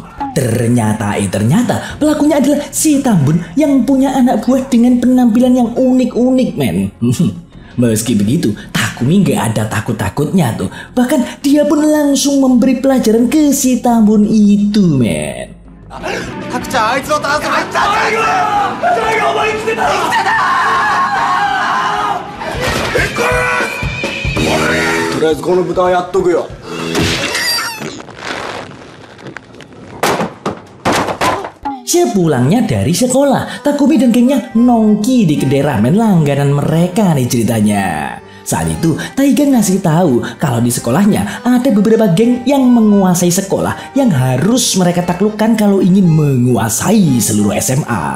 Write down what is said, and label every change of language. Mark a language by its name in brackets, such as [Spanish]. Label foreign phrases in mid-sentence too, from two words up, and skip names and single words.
[Indonesian] Ternyata pelakunya adalah si Tambun yang punya anak buah dengan penampilan yang unik-unik men. Meski begitu, Takumi gak ada takut-takutnya tuh. Bahkan dia pun langsung memberi pelajaran ke si Tambun itu men. [Japanese] Taku-chan, あいつを倒せばいいんだ。タイガーお前生きてた。とりあえずこの豚はやっとくよ。 [Indonesian] Sepulangnya dari sekolah, Takumi dan gengnya nongki di kedai ramen langganan mereka nih ceritanya. Saat itu Taiga ngasih tahu kalau di sekolahnya ada beberapa geng yang menguasai sekolah yang harus mereka taklukkan kalau ingin menguasai seluruh SMA.